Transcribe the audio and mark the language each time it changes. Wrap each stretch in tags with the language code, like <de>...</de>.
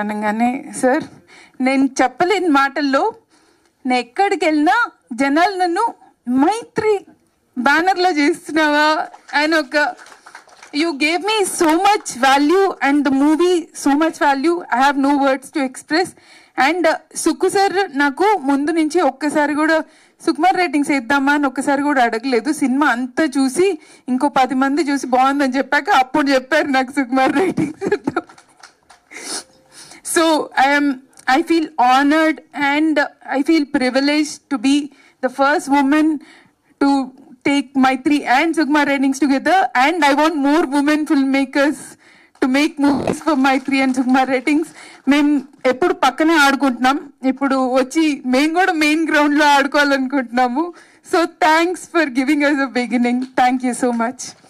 <te>అనగానే సార్ నేను చెప్పలేని మాటల్లో నేను ఎక్కడికి వెళ్ళినా జనాలు నన్ను మైత్రి బ్యానర్లో చేస్తున్నావా అని ఒక</te> <en>you gave me so much value</en> <te>and the movie so much value.</te> <en>I have no words to express.</en> <te>And Sukku sir నాకు ముందు నుంచి ఒక్కసారి కూడా సుకుమార్ రేటింగ్స్ వేద్దామా అని ఒక్కసారి కూడా అడగలేదు. సినిమా అంతా చూసి ఇంకో 10 మంది చూసి బాగుందని చెప్పాక అప్పుడు చెప్పారు నాకు సుకుమార్ రేటింగ్స్ వేద్దాం.</te> <en>So I feel honored and I feel privileged to be the first woman to take Maitri and Sukumar ratings together, and I want more women filmmakers to make movies for Maitri and Sukumar ratings.</en> <te>మేము ఎప్పుడు పక్కనే ఆడుకుంటున్నాం, ఇప్పుడు వచ్చి మేము కూడా main గ్రౌండ్లో ఆడుకోవాలనుకుంటున్నాము.</te> <en>So thanks for giving us a beginning. Thank you so much.</en>